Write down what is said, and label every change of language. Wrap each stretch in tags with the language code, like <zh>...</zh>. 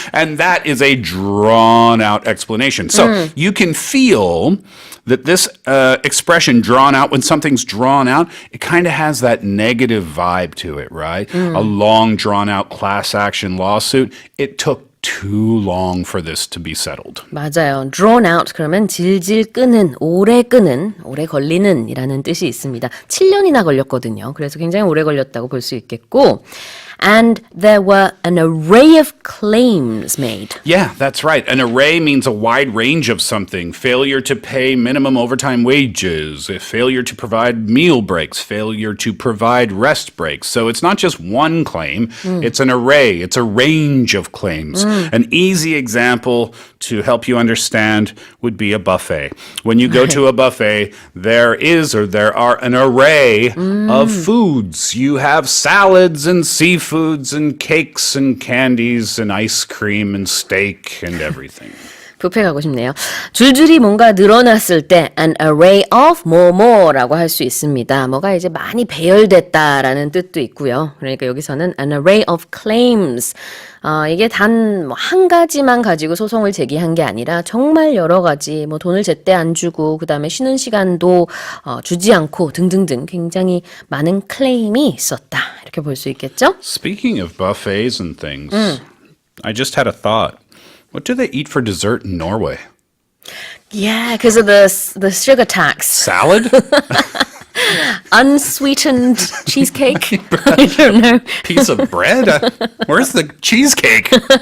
<en>And that is a drawn-out explanation. So you can feel that this expression, drawn out, when something's drawn out, it kind of has that negative vibe to it, right? A long, drawn-out class action lawsuit. It took too long for this to be settled.</en> <ko>맞아요. Drawn out 그러면 질질 끄는, 오래 끄는, 오래 걸리는 이라는 뜻이 있습니다. 7년이나 걸렸거든요. 그래서 굉장히 오래 걸렸다고 볼 수 있겠고.</ko> <en>And there were an array of claims made. Yeah, that's right. An array means a wide range of something. Failure to pay minimum overtime wages, failure to provide meal breaks, failure to provide rest breaks. So it's not just one claim, it's an array, it's a range of claims. An easy example to help you understand would be a buffet. When you go to a buffet, there are an array of foods. You have salads and seafoods and cakes and candies and ice cream and steak and everything.</en> <ko>뷔페 가고 싶네요. 줄줄이 뭔가 늘어났을 때 an array of 뭐뭐라고 할 수 있습니다. 뭐가 이제 많이 배열됐다라는 뜻도 있고요. 그러니까 여기서는 an array of claims. 이게 단 한 가지만 가지고 소송을 제기한 게 아니라 정말 여러 가지 뭐 돈을 제때 안 주고 그다음에 쉬는 시간도 주지 않고 등등등 굉장히 많은 클레임이 있었다. 이렇게 볼 수 있겠죠?</ko> <en>Speaking of buffets and things, I just had a thought. What do they eat for dessert in Norway? Yeah, because of the sugar tax. Salad? Unsweetened cheesecake? I don't know. Piece of bread? Where's the cheesecake?</en>